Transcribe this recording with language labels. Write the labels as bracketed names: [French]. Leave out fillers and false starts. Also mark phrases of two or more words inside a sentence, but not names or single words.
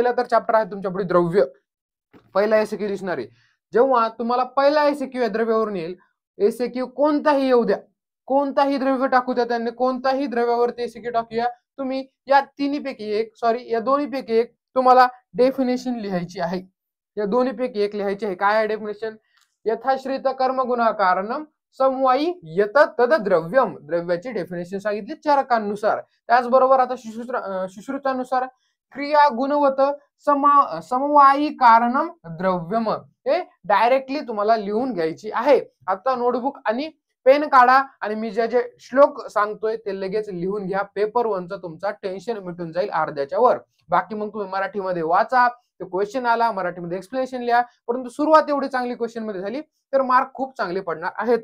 [Marathi] पहिला तर चॅप्टर आहे तुमच्या पुढे द्रव्य. पहिला एसीक्यू दिसणार आहे जेव्हा तुम्हाला पहिला एसक्यू या द्रव्यावरून येईल, एसक्यू कोणताही येऊ द्या, कोणताही द्रव्य टाकू द्या, त्यांनी कोणताही द्रव्यावरती एसक्यू टाकूया, तुम्ही या तिन्हीपैकी एक, सॉरी या दोन्हीपैकी एक तुम्हाला डेफिनेशन लिहायची आहे. या दोन्हीपैकी एक लिहायची आहे. काय आहे डेफिनेशन? [Sanskrit] यथाश्रित कर्म गुणा कारणम समवायी यत तद द्रव्यम. [Marathi] द्रव्याची डेफिनेशन सांगितली चरकांनुसार. त्याचबरोबर आता सुश्रुतानुसार [Sanskrit] क्रिया गुणवत समवायी कारणम द्रव्यम, [Marathi] हे डायरेक्टली तुम्हाला लिहून घ्यायची आहे. आता नोटबुक आणि पेन काढा आणि मी जे जे श्लोक सांगतोय ते लगेच लिहून घ्या. पेपर 1चा तुमचा टेन्शन मिटून जाईल अर्ध्याच्या वर. बाकी मग तुम्ही मराठीमध्ये वाचा, तो क्वेश्चन आला मराठीमध्ये एक्सप्लेनेशन लिहा. परंतु सुरुवात एवढी चांगली क्वेश्चन मध्ये झाली तर मार्क खूप चांगले पडणार आहेत.